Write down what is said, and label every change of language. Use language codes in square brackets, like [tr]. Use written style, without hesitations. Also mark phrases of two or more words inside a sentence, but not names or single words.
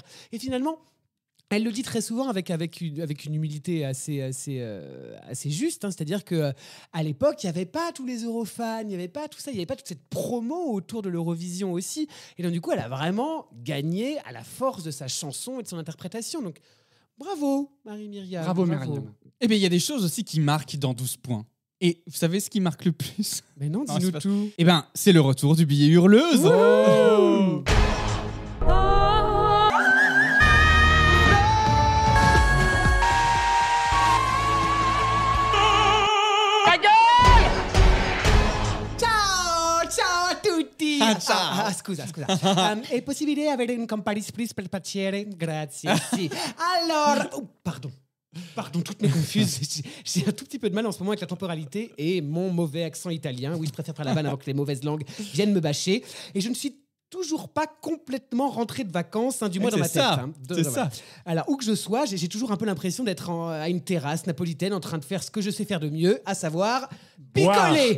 [fr] Et finalement, elle le dit très souvent avec une humilité assez juste, c'est-à-dire qu'à l'époque, il n'y avait pas tous les Eurofans, il n'y avait pas tout ça, il n'y avait pas toute cette promo autour de l'Eurovision aussi. Et donc, du coup, elle a vraiment gagné à la force de sa chanson et de son interprétation. Donc, bravo, Marie-Myriam. Bravo, Myriam. Eh bien, il y a des choses aussi qui marquent dans 12 points. Et vous savez ce qui marque le plus? Mais non, Non, dis-nous c'est pas- tout. Eh bien, c'est le retour du billet hurleuse. [it] Oh Ciao a tutti! Scusa. È possibile avere un Campari Spritz per piacere? Grazie. Sì. [fr] Alors... Oh, Pardon, toutes mes confuses. J'ai un tout petit peu de mal en ce moment avec la temporalité et mon mauvais accent italien. Oui, je préfère faire la vanne avant que les mauvaises langues viennent me bâcher. Et je ne suis toujours pas complètement rentré de vacances, du moins dans ma tête. C'est ça. Alors, où que je sois, j'ai toujours un peu l'impression d'être à une terrasse napolitaine en train de faire ce que je sais faire de mieux, à savoir picoler.